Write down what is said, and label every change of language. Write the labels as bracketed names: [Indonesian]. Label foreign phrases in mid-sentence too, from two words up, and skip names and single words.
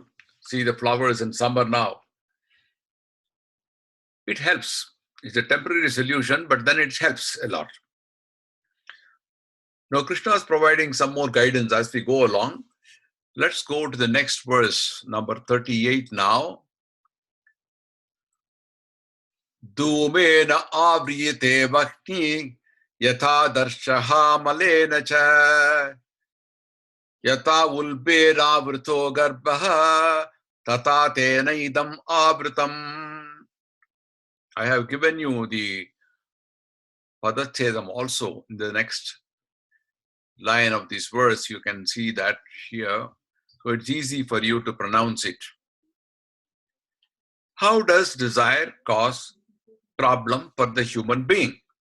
[English] See the flowers in summer now. It helps. It's a temporary solution, but then it helps a lot. Now, Krishna is providing some more guidance as we go along. Let's go to the next verse, number 38 now. [Sanskrit] धूमेन आव्रियते वह्निः यथा आदर्शः मलेन च यथा उल्बेन आवृतः गर्भः तथा तेन इदम् आवृतम्. [English] I have given you the padachedam also in the next line of this verse. You can see that here. So it's easy for you to pronounce it. How does desire cause problem for the human being?